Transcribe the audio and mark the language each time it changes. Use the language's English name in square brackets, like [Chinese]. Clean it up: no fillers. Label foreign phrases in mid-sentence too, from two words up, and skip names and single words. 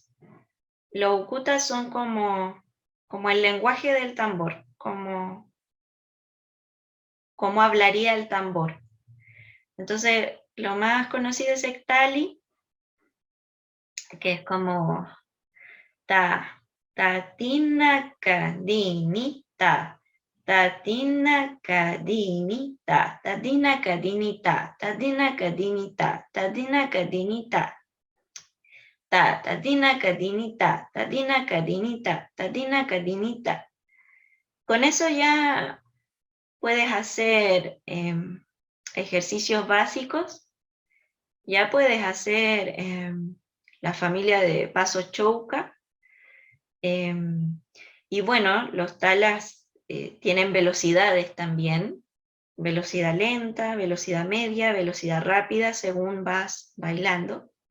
[Spanish] Los ukutas son como el lenguaje del tambor, como hablaría el tambor. Entonces, lo más conocido es Ektali, que es como ta, tina, kadini, ta, tina, kadini, ta, tina, kadini, ta, tina, kadini, ta, tina, kadini, ta, tina, kadini, ta, tina, kadini, ta, tina, kadini, ta. Con eso ya puedes hacer ejercicios básicos, ya puedes hacer la familia de paso chouka, y bueno, los talas tienen velocidades también, velocidad lenta, velocidad media, velocidad rápida, según vas bailando.